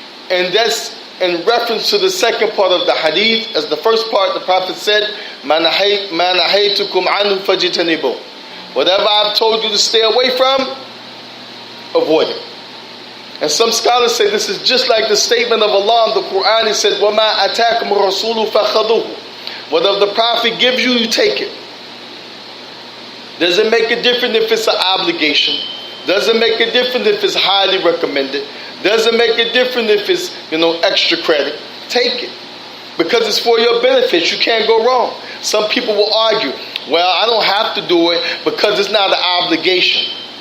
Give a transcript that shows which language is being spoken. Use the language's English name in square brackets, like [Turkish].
[English] And that's in reference to the second part of the hadith. As the first part, the Prophet said, [Arabic] مَا نَهَيْتُكُمْ عَنْهُ فَجِتَنِبُوا. [English] Whatever I've told you to stay away from, avoid it. And some scholars say this is just like the statement of Allah in the Quran. He said, [Arabic] وَمَا أَتَاكُمُ الرَّسُولُ فَخَذُوهُ. [English] Whatever the Prophet gives you, you take it. Does it make a difference if it's an obligation? Does it make a difference if it's highly recommended? Does it make a difference if it's, extra credit? Take it. because it's for your benefit. You can't go wrong. Some people will argue, well, I don't have to do it because it's not an obligation.